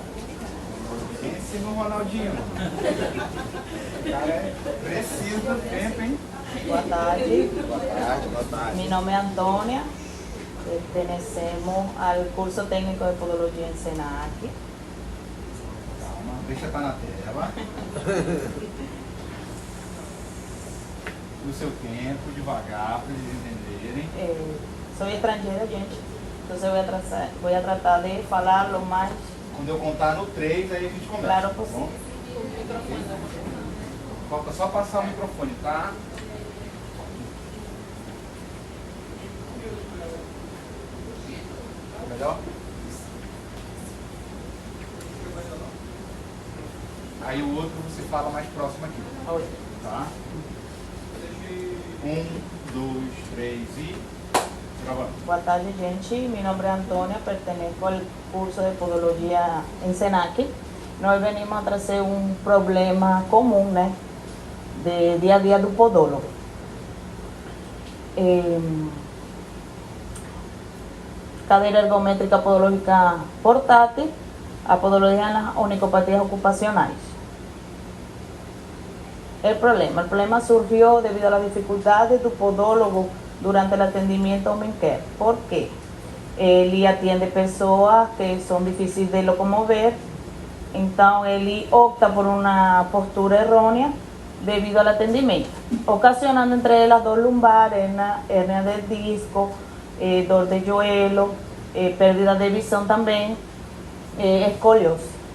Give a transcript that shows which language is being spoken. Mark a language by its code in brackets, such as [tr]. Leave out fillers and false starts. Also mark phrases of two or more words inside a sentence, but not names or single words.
[pt] Esse no Ronaldinho. Cara, é preciso do tempo, hein? Boa tarde. Boa tarde, boa tarde. [es] Mi nombre es Antonia. Pertenecemos al curso técnico de podología en SENAC. [pt] Calma, deixa estar na tela. No seu tempo, devagar, para eles entenderem. [es] Soy extranjera, gente. Entonces voy a tratar de falar lo más. [pt] Quando eu contar no 3, aí a gente começa. Claro, tá possível. Falta só passar o microfone, tá? Melhor? Aí o outro você fala mais próximo aqui. Oi. Tá? 1, 2, 3 e... Gravando. Boa tarde, gente. [es] Mi nombre es Antonia, pertenezco al curso de podología en SENAC. [pt] Nós venimos a trazer um problema comum, né, de dia a dia do podólogo. Cadeira ergométrica podológica portátil, a [es] podología en las onicopatías ocupacionales. El problema surgió debido a las dificultades do podólogo durante el atendimiento [en] home care. [es] ¿Por qué? Él atiende pessoas que son difíciles de locomover, entonces él opta por una postura errónea debido al atendimiento, ocasionando entre las dos lumbares, hernia del disco, dolor de yuelo, pérdida de visión también, escoliosis.